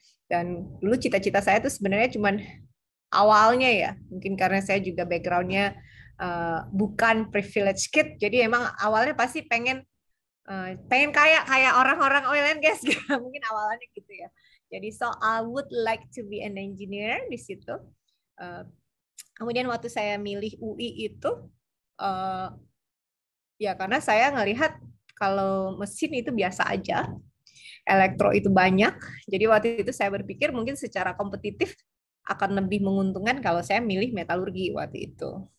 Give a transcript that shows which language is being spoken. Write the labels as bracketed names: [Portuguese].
[Indonesian] Dan dulu cita-cita saya itu sebenarnya cuman awalnya ya, mungkin karena saya juga backgroundnya bukan privilege kid, jadi emang awalnya pasti pengen kayak orang-orang oil and gas gitu, mungkin awalnya gitu ya. [English] Jadi so I would like to be an engineer [Indonesian] di situ. Kemudian waktu saya milih UI itu, ya karena saya ngelihat kalau mesin itu biasa aja, elektro itu banyak. Jadi waktu itu saya berpikir mungkin secara kompetitif akan lebih menguntungkan kalau saya milih metalurgi waktu itu.